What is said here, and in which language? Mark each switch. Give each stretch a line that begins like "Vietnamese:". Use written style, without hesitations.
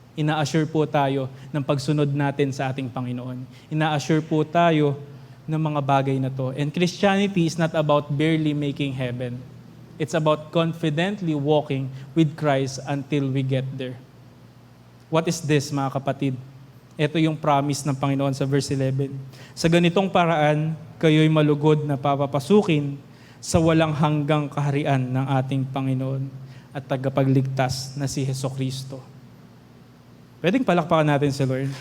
Filipino: Ina-assure po tayo ng pagsunod natin sa ating Panginoon. Ina-assure po tayo ng mga bagay na to.
English: And Christianity is not about barely making heaven. It's about confidently walking with Christ until we get there. What is this,
Filipino: mga kapatid? Ito yung promise ng Panginoon sa verse 11. Sa ganitong paraan, kayo'y malugod na papapasukin sa walang hanggang kaharian ng ating Panginoon at tagapagligtas na si Hesukristo. Pwedeng palakpakan natin si Lord.